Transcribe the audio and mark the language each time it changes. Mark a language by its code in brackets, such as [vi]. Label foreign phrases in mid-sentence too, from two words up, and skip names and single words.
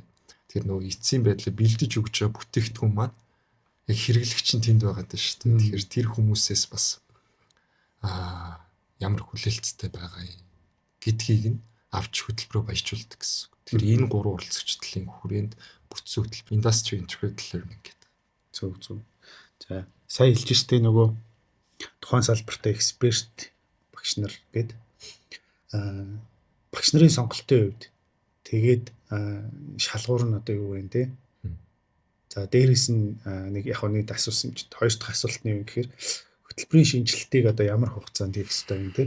[mn] Тэр нөгөө эцсийн байдлыг бэлдэж өгч байгаа бүтээгдэхүүн маань яг хэрэглэгч нь тэнд байгаа даа шүү дээ. Тэгэхээр тэр хүмүүсээс бас ямар хүлээлттэй байгаа юм гэдгийг нь авч хөтөлбөрөөр баяжуулдаг гэсэн. Тэгэхээр энэ 3 оролцогчдлын хүрээнд бүтцийн хөтөлбөр [en] industry integrated learning [mn] гэдэг. Зөв. За сая хэлж штэ нөгөө тухайн салбартай эксперт багш нар гээд багш нарын сонголтын хувьд тэгээд шалгуур нь одоо юу вэ те. За дээрээс нь нэг яг нэг асуусан юм чи хоёр дахь асуулт нь юу гэхээр хөтөлбөрийн шинжилтийг одоо ямар хугацаанд хийх ёстой юм те.